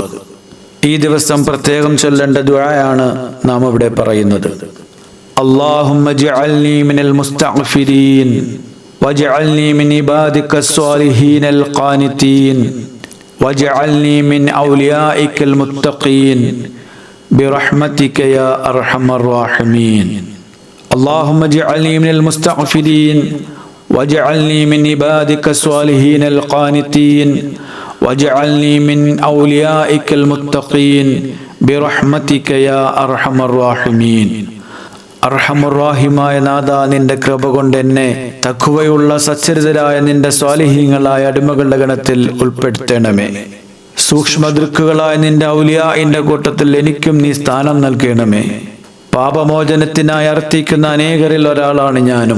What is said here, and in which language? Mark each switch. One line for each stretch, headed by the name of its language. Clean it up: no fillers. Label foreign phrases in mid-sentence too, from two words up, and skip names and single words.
Malayalam: ഈ ദിവസം പ്രത്യേകം ചൊല്ലേണ്ട ദുആയാണ് നാം ഇവിടെ പറയുന്നത്.
Arabic: اللهم اجعلني من المستغفرين واجعلني من عبادك الصالحين القانتين واجعلني من أوليائك المتقين برحمتك يا أرحم الراحمين. اللهم اجعلني من المستغفرين واجعلني من عبادك الصالحين القانتين واجعلني من أوليائك المتقين برحمتك يا أرحم الراحمين.
Malayalam: അർഹമുറാഹിമായ നാഥ, നിന്റെ കൃപ കൊണ്ട് എന്നെ തഖ്വയുള്ള സച്ചരിതരായ നിന്റെ സ്വാലിഹീങ്ങളായ അടിമകളുടെ ഗണത്തിൽ ഉൾപ്പെടുത്തണമേ. സൂക്ഷ്മദൃക്കുകളായ നിന്റെ ഔലിയാഇന്റെ കൂട്ടത്തിൽ എനിക്കും നീ സ്ഥാനം നൽകണമേ. പാപമോചനത്തിനായി അർത്ഥിക്കുന്ന അനേകരിൽ ഒരാളാണ് ഞാനും.